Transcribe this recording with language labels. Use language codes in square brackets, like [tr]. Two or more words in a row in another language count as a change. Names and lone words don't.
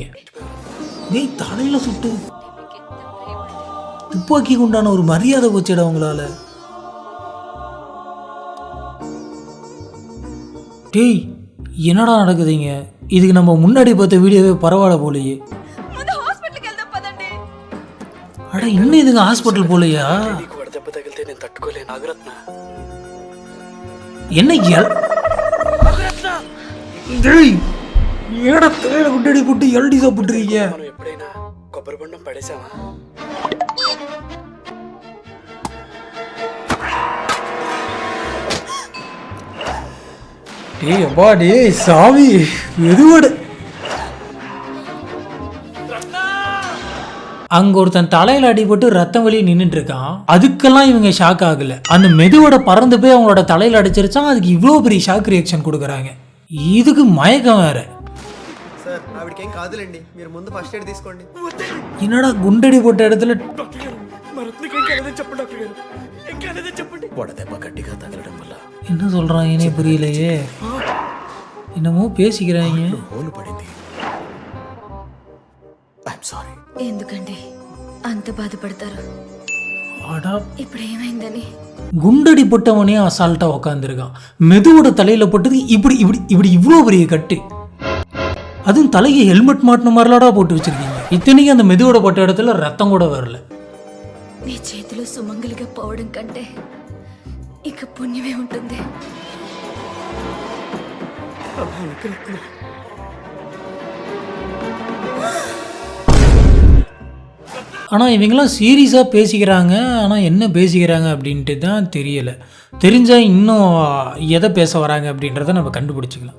[ta] டேய் தலையில் சுட்டு துப்பாக்கிக்கு உண்டான ஒரு மரியாதை போச்சுடா உங்களால். டேய் என்னடா நடக்குதுங்க? இதுக்கு நம்ம முன்னாடி பார்த்த வீடியோவே பரவாயில்ல போலையே. அட இன்னும் இதுங்க ஹாஸ்பிட்டல் போலையா? [te] నీకు వడదెబ్బ తగిలితే నేను తట్టుకోలేను నాగరత్న. [ta] என்ன டேய் ஏடா தலையில குண்டடி போட்டு எல்டி சாப்பிட்டுறீங்க? [te] మనం ఎప్పుడైనా కొబ్బరి బొండం పడేసామా? [ta] டேய் அப்பா டேய் சாமி எதுவோட அங்க ஒருத்தன் தலையில அடிபட்டு ரத்தம் வலி நின்றுட்டு இருக்கான். அதுக்கெல்லாம் இவங்க ஷாக் ஆகல. அந்த மெதுவோட பறந்து போய் அவங்களோட தலையில அடிச்சிருச்சான். அதுக்கு இவ்வளோ பெரிய [en] shock reaction [ta] கொடுக்குறாங்க. இதுக்கு மயக்கம் வேற. [te] సార్ ఆవిడకేం కాదులేండి, మీరు ముందు [en] first aid [te] తీసుకోండి. [ta] என்னடா குண்டடி போட்ட இடத்துல [te] డాక్టర్ గారు, మా రత్నకి ఏం కాలేదని చెప్పండి డాక్టర్ గారు, ఏం కాలేదని చెప్పండి. వడదెబ్బ గట్టిగా తగలడం వల్ల [ta] என்ன சொல்றாங்கன்னே புரியலையே. என்னமோ பேசிக்கிறாங்க. [te] హోలు పడింది. [en] I'm sorry. [te] ఎందుకండి అంత బాధపడతారు? [ta] அடா [te] ఇప్పుడు ఏమైందని? [ta] குண்டடி போட்டவனே அசால்ட்டா உக்காந்துருக்கான். மெதுவோட தலையில போட்டது இப்படி இப்படி இப்படி இவ்வளோ பெரிய கட்டு. அதுவும் தலைக்கு ஹெல்மெட் மாட்டின மாதிரிலாடா போட்டு வச்சிருக்கீங்க. இத்தனைக்கு அந்த மெதுவோட போட்ட இடத்துல ரத்தம் கூட வரல. [te] నీ చేతిలో సుమంగలిగా పోవడం కంటే ఇక పుణ్యమే ఉంటుంది. [ta] ஆனால் இவங்கெல்லாம் சீரியஸாக பேசிக்கிறாங்க. ஆனால் என்ன பேசிக்கிறாங்க அப்படின்ட்டு தான் தெரியலை. தெரிஞ்சால் இன்னும் எதை பேச வராங்க அப்படின்றத நம்ம கண்டுபிடிச்சிக்கலாம்.